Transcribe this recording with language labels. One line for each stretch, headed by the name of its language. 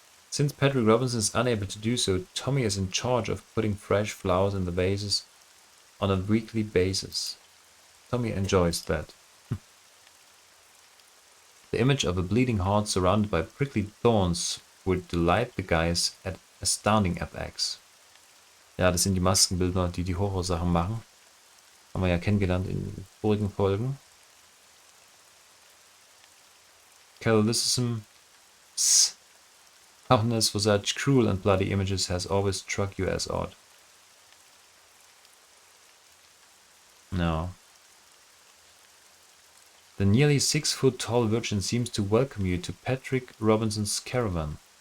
English: Since Patrick Robinson is unable to do so, Tommy is in charge of putting fresh flowers in the vases on a weekly basis. Tommy enjoys that. The image of a bleeding heart surrounded by prickly thorns would delight the guys at astounding FX.
German: Ja, das sind die Maskenbildner, die die Horrorsachen machen. Haben wir ja kennengelernt in vorigen Folgen.
English: Catholicism, toughness for such cruel and bloody images has always struck you as odd. No. The nearly 6-foot-tall virgin seems to welcome you to Patrick Robinson's caravan.